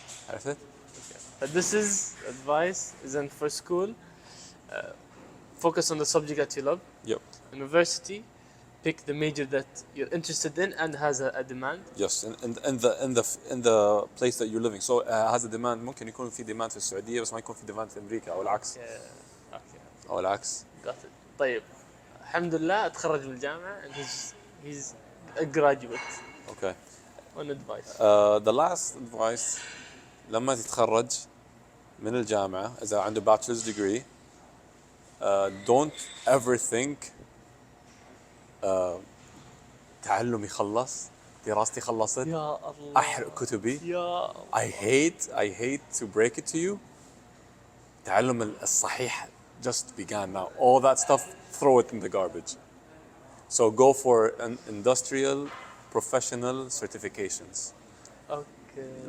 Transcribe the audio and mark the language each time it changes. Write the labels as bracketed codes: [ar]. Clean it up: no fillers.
[ar] عرفت؟ [en] But this is advice isn't for school. Focus on the subject that you love. Yep. University, pick the major that you're interested in and has a demand. Yes, in the place that you're living. So has a demand. [ar] ممكن يكون في demand في السعودية بس ما يكون في demand في أمريكا أو العكس. [en] Okay. [ar] أو العكس. [en] Got it. [ar] طيب الحمد لله اتخرج من الجامعة [en] and he's a graduate. Okay. One advice. The last advice [ar] لما تتخرج من الجامعة إذا عنده [en] bachelor's degree don't ever think [ar] تعلمي خلص دراستي خلصت يا الله. أحرق كتبي يا [en] I hate to break it to you [ar] التعلم الصحيح [en] just began now all that stuff throw it in the garbage so go for an industrial professional certifications Okay.